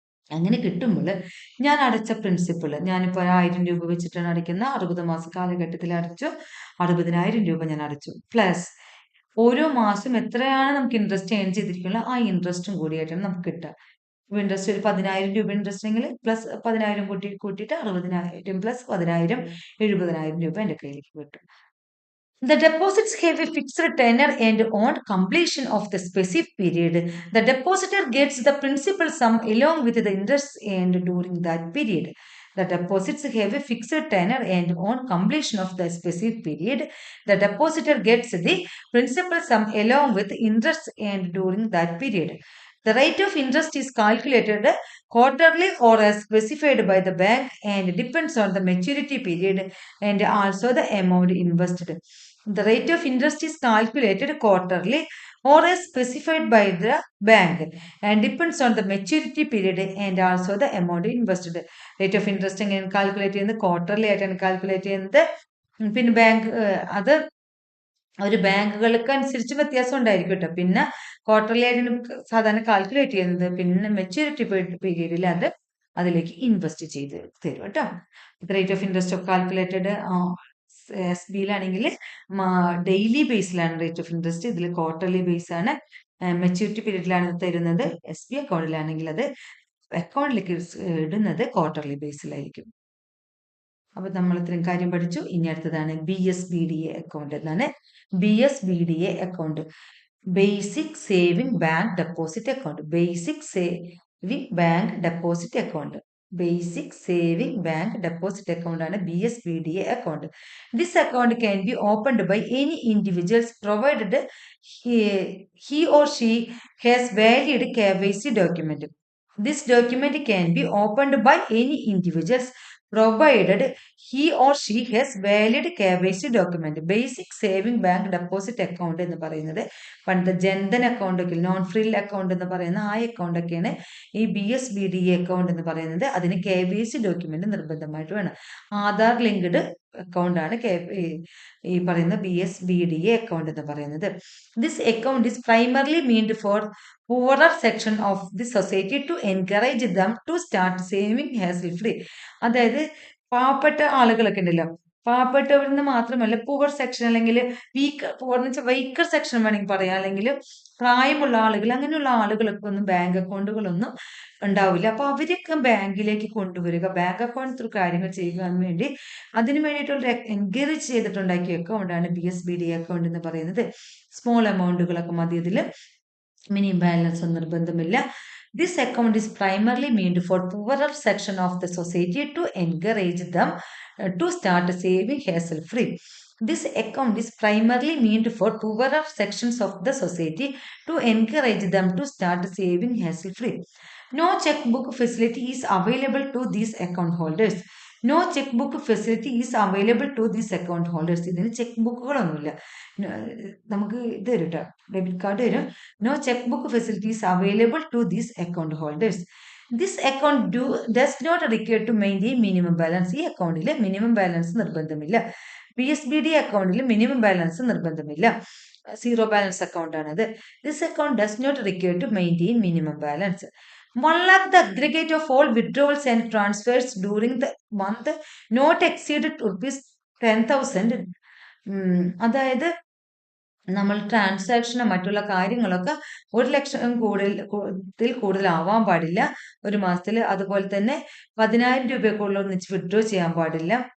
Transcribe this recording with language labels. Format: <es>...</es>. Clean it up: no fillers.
<ml>അങ്ങനെ കിട്ടുമ്പോൾ ഞാൻ അടച്ച പ്രിൻസിപ്പിൾ, ഞാനിപ്പോൾ 1000 രൂപ വെച്ചിട്ടാണ് അടയ്ക്കുന്ന, 60 മാസ കാലഘട്ടത്തിൽ അടച്ചു, 60,000 രൂപ ഞാൻ അടച്ചു. പ്ലസ് ഓരോ മാസം എത്രയാണ് നമുക്ക് ഇൻട്രസ്റ്റ് ഏൺ ചെയ്തിരിക്കുന്നത്, ആ ഇൻട്രസ്റ്റും കൂടിയായിട്ടാണ് നമുക്ക് കിട്ടുക. ഇൻട്രസ്റ്റ് ഒരു 10,000 രൂപ ഇൻട്രസ്റ്റ് എങ്കിൽ പ്ലസ് 10,000 കൂട്ടിയിട്ട് 60,000 പ്ലസ് 10,000 70,000 രൂപ എൻ്റെ കയ്യിലേക്ക് കിട്ടും.</ml> <en>The deposits have a fixed tenor and on completion of the specific period, the depositor gets the principal sum along with the interest and during that period. The deposits have a fixed tenor and on completion of the specific period, the depositor gets the principal sum along with interest and during that period. The rate of interest is calculated quarterly or as specified by the bank and depends on the maturity period and also the amount invested. The rate of interest is calculated quarterly or as specified by the bank and depends on the maturity period and also the amount invested.</en> <ml>Rate of interest എങ്ങനെ calculate ചെയ്യുന്നത്, quarterly ആയിട്ടാണ് calculate ചെയ്യുന്നത്. പിന്നെ bank അത് ഒരു ബാങ്കുകൾക്ക് അനുസരിച്ച് വ്യത്യാസം ഉണ്ടായിരിക്കും കേട്ടോ. പിന്നെ ക്വാർട്ടർലി ആയിട്ട് സാധാരണ കാൽക്കുലേറ്റ് ചെയ്യുന്നത്, പിന്നെ മെച്യൂരിറ്റി പീരീഡിൽ അത് അതിലേക്ക് ഇൻവെസ്റ്റ് ചെയ്ത് തരും കേട്ടോ. Rate of interest of calculated S ബിയിലാണെങ്കിൽ daily ബേസിലാണ് റേറ്റ് ഓഫ് ഇൻട്രസ്റ്റ്, ഇതിൽ ക്വാർട്ടർലി ബേസ് ആണ്. മെച്യൂരിറ്റി പീരീഡിലാണ് തരുന്നത്. എസ് ബി അക്കൗണ്ടിലാണെങ്കിൽ അത് അക്കൗണ്ടിലേക്ക് ഇടുന്നത് ക്വാർട്ടർലി ബേസിലായിരിക്കും. അപ്പൊ നമ്മൾ ഇത്രയും കാര്യം പഠിച്ചു. ഇനി അടുത്തതാണ് BSBDA അക്കൗണ്ട്. എന്നാണ് BSBDA account? Basic saving bank deposit account. Basic saving bank deposit account. Basic saving bank deposit account ആണ് BSBDA account.</ml> <en>This account can be opened by any individuals provided he or she has valid KYC document. This document can be opened by any individuals provided he or she has valid KYC document.</en> <ml>Basic saving bank deposit account എന്ന് പറയുന്നത് പണ്ട് Jan Dhan account, non frill account എന്ന് പറയുന്ന ആ account ഒക്കെയാണ് ഈ BSBDA account എന്ന് പറയുന്നത്. അതിന് KYC ഡോക്യുമെന്റ് നിർബന്ധമായിട്ട് വേണം. ആധാർ ലിങ്ക്ഡ് അക്കൗണ്ട് ആണ് ഈ പറയുന്ന BSBDA അക്കൗണ്ട് എന്ന് പറയുന്നത്.</ml> <en>This account is primarily meant for poorer section of the society to encourage them to start saving hassle free.</en> <ml>അതായത് പാവപ്പെട്ട ആളുകളൊക്കെ ഉണ്ടല്ലോ, പാവപ്പെട്ടവരിന്ന് മാത്രമല്ല പൂവർ സെക്ഷൻ അല്ലെങ്കിൽ പൂവർ എന്ന് വെച്ചാൽ വൈക്കർ സെക്ഷൻ വേണമെങ്കിൽ പറയാം, അല്ലെങ്കിൽ പ്രായമുള്ള ആളുകൾ, അങ്ങനെയുള്ള ആളുകൾക്ക് ഒന്നും ബാങ്ക് അക്കൗണ്ടുകളൊന്നും ഉണ്ടാവില്ല. അപ്പൊ അവരൊക്കെ ബാങ്കിലേക്ക് കൊണ്ടുവരിക, ബാങ്ക് അക്കൗണ്ട് ത്രൂ കാര്യങ്ങൾ ചെയ്യാൻ വേണ്ടി അതിനു വേണ്ടിയിട്ടുള്ള എൻകറേജ് ചെയ്തിട്ടുണ്ടാക്കിയ അക്കൗണ്ടാണ് BSBDA അക്കൗണ്ട് എന്ന് പറയുന്നത്. സ്മോൾ എമൗണ്ടുകളൊക്കെ മതി ഇതില്, മിനിമം ബാലൻസ് നിർബന്ധമില്ല.</ml> <en>This account is primarily meant for poorer section of the society to encourage them to start saving hassle free. This account is primarily meant for poorer sections of the society to encourage them to start saving hassle free. No checkbook facility is available to these account holders. No cheque book facility is available to these account holders.</en> <ml>ഇതിന് check ബുക്കുകളൊന്നുമില്ല. നമുക്ക് ഇത് വരും കേട്ടോ, debit card വരും.</ml> <en>No cheque book facility is available to these account holders. This account does not require to maintain minimum balance.</en> <ml>ഈ അക്കൗണ്ടിൽ minimum balance നിർബന്ധമില്ല. BSBDA അക്കൗണ്ടിൽ മിനിമം ബാലൻസ് നിർബന്ധമില്ല. സീറോ ബാലൻസ് അക്കൗണ്ട് ആണത്.</ml> <en>This account does not require to maintain minimum balance. 1 lakh the aggregate of all withdrawals and transfers during the month not exceeded ₹10,000.</en> <ml>അതായത് നമ്മൾ ട്രാൻസാക്ഷനും മറ്റുള്ള കാര്യങ്ങളൊക്കെ 1,00,000 കൂടുതൽ ആവാൻ പാടില്ല ഒരു മാസത്തിൽ. അതുപോലെ തന്നെ 10,000 രൂപയ്ക്കുള്ള ഒന്നിച്ച് വിഡ്രോ ചെയ്യാൻ പാടില്ല.</ml>